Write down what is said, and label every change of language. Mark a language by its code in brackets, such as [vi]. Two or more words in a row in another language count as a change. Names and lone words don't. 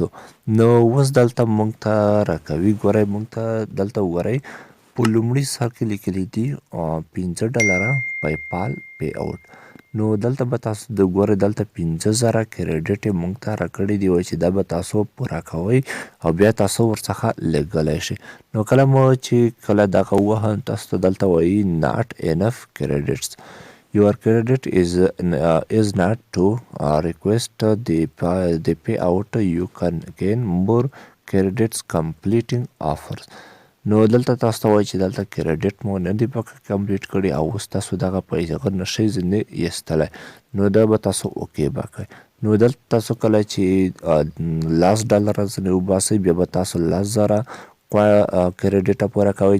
[ps] نو اوس دلته مونږ ته راکوي، ګورئ مونږ ته دلته وګورئ په لومړي سر کې لیکلي دي 5 ډالره پیپال پی آوټ. نو دلته به تاسو د ګورئ دلته 50,000 کریډیټ یې مونږ ته راکړي دي، وایي چې دا به تاسو پوره کوئ او بیا تاسو ورڅخه لیږلی شئ. نو کله مو چې کله دغه ووهه، تاسو ته دلته وایي [en] not enough credits. Your credit is not to request the payout. You can gain more credits completing offers. [ps] نو دلته تاسو ته وایي چې دلته کریډیټ مو نه دي پکې کمپلیټ کړي او اوس تاسو دغه پیسې نشئ ځینې ایستلی. نو دا به تاسو اوکې به کوئ. نو دلته تاسو کله چې 10 ډالره ځینې وباسئ، بیا به تاسو 10,000 کریډیټه پوره کوئ.